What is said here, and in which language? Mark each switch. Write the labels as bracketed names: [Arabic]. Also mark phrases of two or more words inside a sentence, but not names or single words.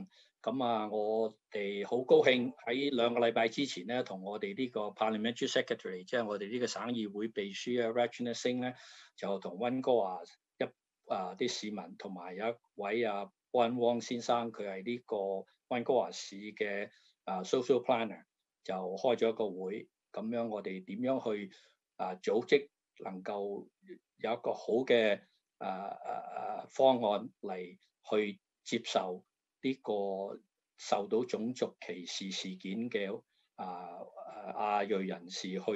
[Cantonese] 咁我哋好高興喺2個禮拜之前咧，同我哋呢個 [English] Parliamentary Secretary， [Cantonese] 即係我哋呢個省議會秘書Rachna Singh 咧，就同溫哥華啲市民同埋有一位溫汪先生，佢係呢個溫哥華市嘅 [English] social planner， [Cantonese] 就開咗一個會，咁樣我哋點樣去組織能夠有一個好嘅方案嚟去接受呢個受到種族歧視事件嘅亞裔人士去